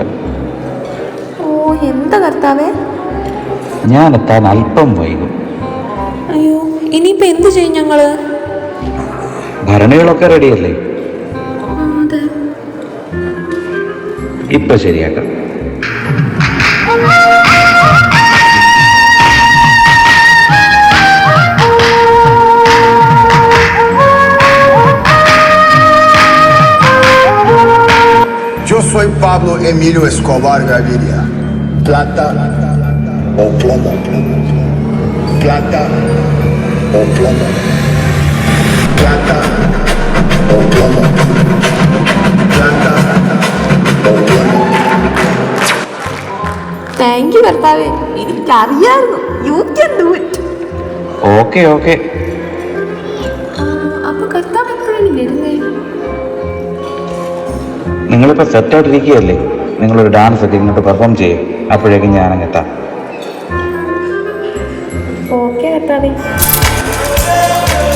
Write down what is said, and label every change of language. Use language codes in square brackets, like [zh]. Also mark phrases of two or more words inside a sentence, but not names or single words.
[ml] ഓ, എന്താ കർത്താവേ? ഞാനെത്താൻ അല്പം വൈകും. അയ്യോ, ഇനിയിപ്പോ എന്ത് ചെയ്യും ഞങ്ങള്? ഭരണികളൊക്കെ റെഡിയല്ലേ? അതെ. ഇപ്പൊ ശരിയാക്കാം. [es] Yo soy Pablo Emilio Escobar Gaviria. Plata o plomo. Plata o plomo. Plata o plomo. Plata o plomo. [en] thank you [ml] കർത്താവേ, എനിക്കറിയായിരുന്നു. [en] you can do it. okay okay. [ml] അപ്പൊ കർത്താവ് എപ്പോഴാണ് വരുന്നേ? നിങ്ങളിപ്പോൾ സെറ്റായിട്ടിരിക്കുകയല്ലേ, നിങ്ങളൊരു ഡാൻസ് ഒക്കെ ഇങ്ങോട്ട് പെർഫോം ചെയ്യും. അപ്പോഴേക്കും ഞാനങ്ങെത്താം. ഓക്കെ കർത്താവേ.